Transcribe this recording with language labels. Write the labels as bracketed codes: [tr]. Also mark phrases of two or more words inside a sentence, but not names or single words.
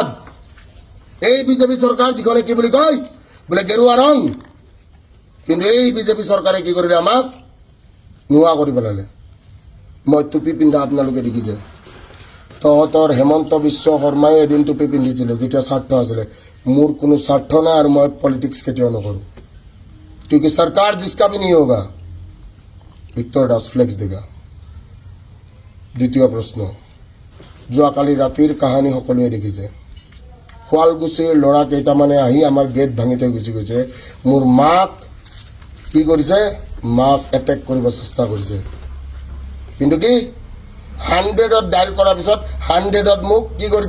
[as] এই বিজেপি চৰকাৰ যিখনে কি বুলি কয় বোলে গেৰুৱা ৰং, কিন্তু এই বিজেপি চৰকাৰে কি কৰিলে আমাক নোহোৱা কৰি পেলালে। মই টুপি পিন্ধা আপোনালোকে দেখিছে। তহঁতৰ হেমন্ত বিশ্ব শৰ্মাই এদিন টুপি পিন্ধিছিলে যেতিয়া স্বাৰ্থ আছিলে। মোৰ কোনো স্বাৰ্থ নাই আৰু মই পলিটিক্স কেতিয়াও নকৰোঁ, [hi] क्योंकि सरकार जिसका भी नहीं होगा। [as] ভিক্টৰ দাস ফ্লেক্স দেগা। দ্বিতীয় প্ৰশ্ন, যোৱাকালি ৰাতিৰ কাহানী সকলোৱে দেখিছে। শুৱালকুছিৰ ল'ৰা কেইটামানে আহি আমাৰ গেট ভাঙি থৈ গুচি গৈছে। মোৰ মাক কি কৰিছে? মাক এটেক কৰিব চেষ্টা কৰিছে, কিন্তু কি 100ত ডাইল কৰাৰ পিছত 100ত মোক কি কৰিছে?